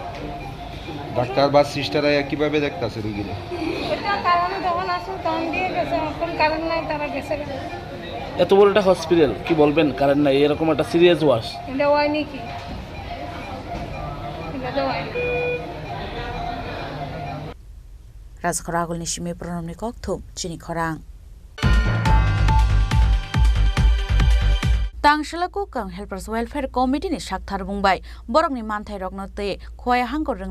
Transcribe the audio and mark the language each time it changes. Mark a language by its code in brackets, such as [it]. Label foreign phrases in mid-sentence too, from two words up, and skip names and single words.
[bn] ডাক্তার বা সিস্টাররা কিভাবে দেখতাছে রোগীরা? এটা কারণ যখন আসল তখন দিয়ে গেছে, এখন কারেন্ট নাই তারা গেছে। এত বড় একটা হসপিটাল কি বলবেন কারেন্ট নাই, এরকম একটা [en] serious wash [bn] এটা হয় নাকি? এটা তো হয়। [trp] राजाखरा आगलनि सिमे प्रणामनि ककथु चिनि खरां तांशलाको कां [en] helpers welfare [trp] कमिटिनि साकथार बुंबाय बरकनि मानथाय रगनते खया हांगर रों